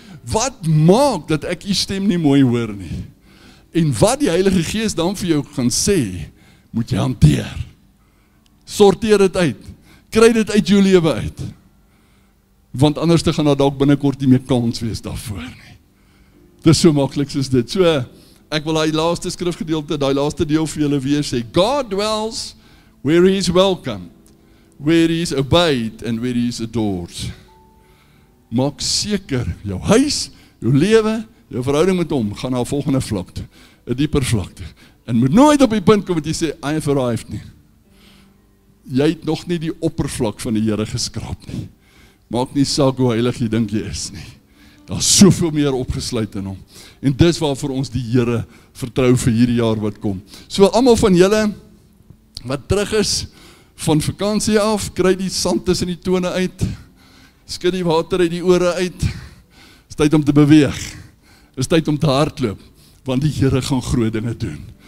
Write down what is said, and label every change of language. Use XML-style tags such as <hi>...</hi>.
<af>Wat maak dat ek U stem nie mooi hoor nie? En wat die Heilige Gees dan vir jou gaan sê, moet jy hanteer. Sorteer dit uit. Kry dit uit jou lewe uit. Want anders te gaan daar dalk binnekort nie meer kans wees daarvoor nie. Dis so maklik soos dit. So, ek wil daai laaste skrifgedeelte, daai laaste deel vir julle weer sê.</af> <en>God dwells where he is welcomed, where he is obeyed and where he is adored.</en> <af>Maak seker, jou huis, jou lewe, jou verhouding met hom, gaan na 'n volgende vlakte, 'n dieper vlakte. En moet nooit op die punt kom wat jy sê,</af> <en>I have arrived</en> <af>nie. Jy het nog nie die oppervlak van die Here geskraap nie. Maak nie saak hoe heilig jy dink jy is nie. Daar's soveel meer opgesluit in hom. En dis waarvoor ons die Here vertrou vir hierdie jaar wat kom. So almal van julle wat terug is van vakansie af, kry die sand tussen die tone uit, skud die water uit die ore uit. Is tyd om te beweeg. Is tyd om te hardloop, want die Here gaan groot dinge doen.</af>